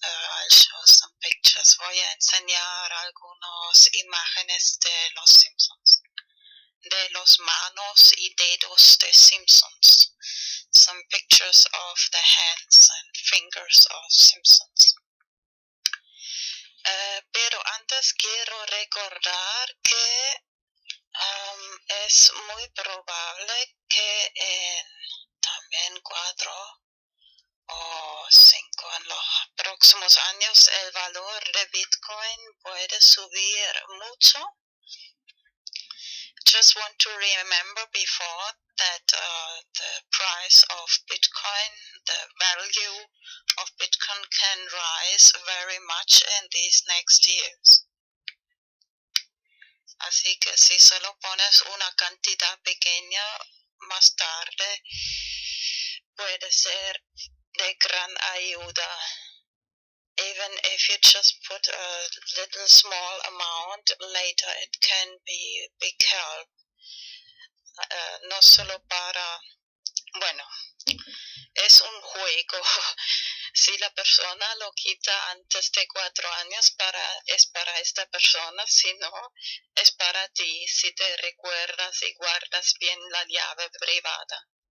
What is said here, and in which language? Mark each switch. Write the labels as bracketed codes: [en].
[en] I'll show some pictures. [es] Voy a enseñar algunas imágenes de Los Simpsons, de los manos y dedos de Simpsons. [en] Some pictures of the hands and fingers of Simpsons. [es] Pero antes quiero recordar que es muy probable que en también 4 o 5 en los próximos años el valor de Bitcoin puede subir mucho. [en] Just want to remember before that the price of Bitcoin, the value of Bitcoin can rise very much in these next years. [es] Así que si solo pones una cantidad pequeña, más tarde puede ser de gran ayuda. [en] Even if you just put a little small amount, later it can be big help. [es] No solo para, bueno, es un juego. Si la persona lo quita antes de 4 años, es para esta persona. Si no, es para ti, si te recuerdas y guardas bien la llave privada.